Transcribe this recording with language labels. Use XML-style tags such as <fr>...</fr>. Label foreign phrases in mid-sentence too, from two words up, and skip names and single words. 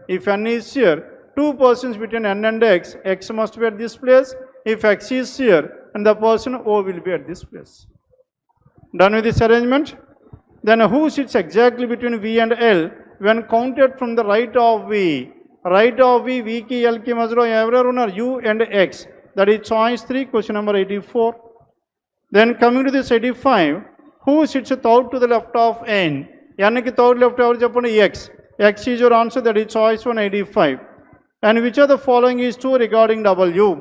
<en>If n is here, two persons between n and x must be at this place. If x is here, and the person O will be at this place. Done with this arrangement? Then who sits exactly between V and L when counted from the right of V? Right of V, V ki L ki mazlo everyone U and X. That is choice 3, question number 84. Then coming to this 85, who sits third to the left of N? N ki third left of X. X is your answer, that is choice 185. And which of the following is true regarding W?</en>